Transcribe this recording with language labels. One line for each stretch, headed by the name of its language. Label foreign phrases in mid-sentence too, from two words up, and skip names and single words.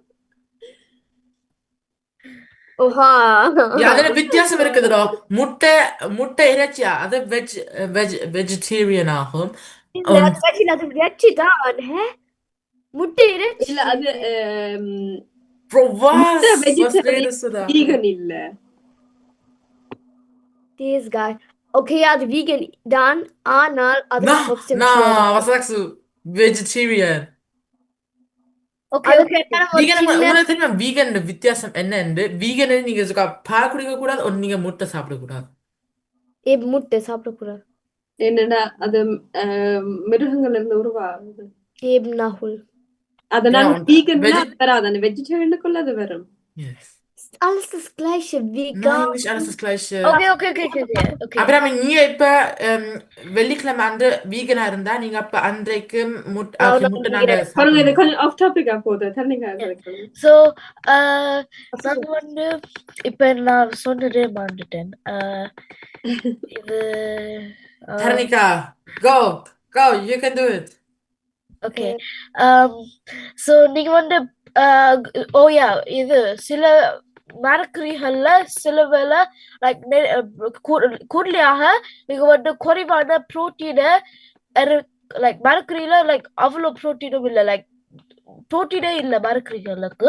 Tamil: அதுல வித்தியாசம் இருக்குதுடா. முட்டை இறைச்சியா அது வெஜிடேரியன் ஆகும். முட்டை இறைச்சி இல்ல அது வீகன் இல்ல.
English: This guy.
Tamil: Okay, அது vegan தான் ஆனால் அது
German: was sagst du?
English: Vegetarian. Okay.
Tamil: வீகன் வித்தியாசம் என்னன்னு வீகன் நீங்க பால் குடிக்க கூடாது ஒன்னு நீங்க முட்டை சாப்பிட கூடாது. முட்டை சாப்பிட கூடாது. என்னடா அது மிருகங்கள்ல இருந்து உருவாகுது. நாகுல் அதனால வீகன் வராது வெஜிடேரியனுக்குள்ள அது வரும்.
English: Yes.
German: Alles das gleiche, vegan. Nein, nicht alles das gleiche.
English: Okay.
Tamil: Aber நீங்க இப்ப வெள்ளிக்கிழமை அந்த வீகனா இருந்தா நீங்க அப்ப அன்றைக்கு முட்டை நாங்க இது கொஞ்சம் ஆஃப் டாபிக்கா போகுது. சோ நான் வந்து இப்ப நான் சொன்னதே மறந்துட்டேன். இது Tarnika,
English: go, you can do it. Okay.
Tamil: So நீங்க வந்து இது சில மரக்கறிகள்ல சில வேளை லைக் கூடுதலாக நீங்க வந்து குறைவான புரோட்டீனை லைக் மரக்கறியில லைக் அவ்வளவு புரோட்டீனும் இல்லை. லைக் புரோட்டீனே இல்ல மரக்கறிகளுக்கு.